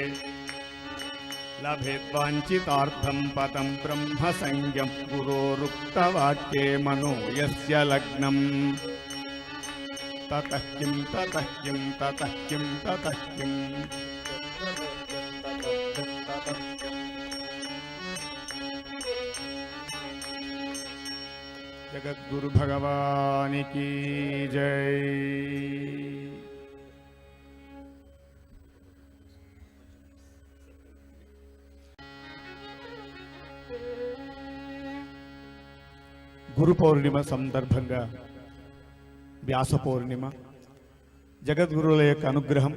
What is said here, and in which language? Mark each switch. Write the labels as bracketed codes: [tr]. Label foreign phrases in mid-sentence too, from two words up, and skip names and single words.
[sa] लभेद्वाञ्छितार्थं पदं ब्रह्मसंज्ञं गुरोरुक्तवाक्ये मनो यस्य लग्नम् ततः किं ततः किं ततः किं ततः किम् [hi] जगद्गुरु भगवान की जय। [te] గురు పౌర్ణిమ సందర్భంగా వ్యాస పౌర్ణిమ జగద్గురువుల యొక్క అనుగ్రహం